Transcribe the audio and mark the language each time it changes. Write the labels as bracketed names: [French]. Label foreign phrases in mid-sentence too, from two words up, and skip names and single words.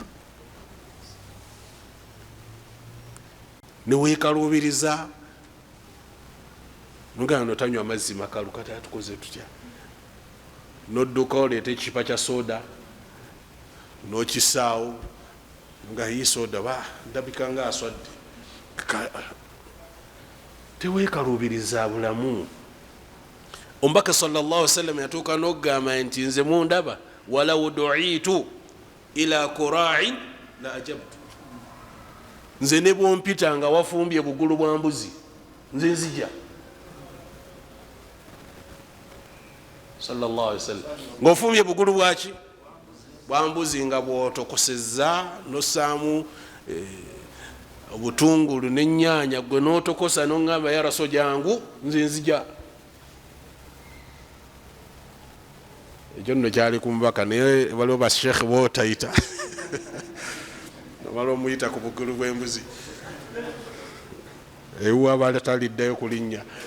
[Ganda] Neweekaluubiriza, nogamba notanywa amazzi makalu, kati atukoze tutya? Nodduka oleeta ekipa kya soda nokisaawo, nga hii soda ndabika nga aswadde. Teweekaluubiriza bulamu. Omubaka [Arabic] صلى الله عليه وسلم [Ganda] yatuuka n'okugamba nti nze mundaba [Arabic] ولو دعيت إلى كراع لأجبت, [Ganda] nze ne bwompita nga wafumbye bugulu bwa mbuzi nze nzija. [Arabic] صلى الله عليه وسلم [Ganda] ng'ofumbye bugulu bwaki? Bwa mbuzi, nga bwotokosezza nosaamu obutungulu n'ennyaanya, gwe n'otokosa n'ongamba ya raso jangu nze nzija. Ekyo nno kyali ku mubaka, naye waliwo bashekhe bootayita nomala omuyita ku bugulu bw'embuzi, ewuwa bali taliddayo kulinnya.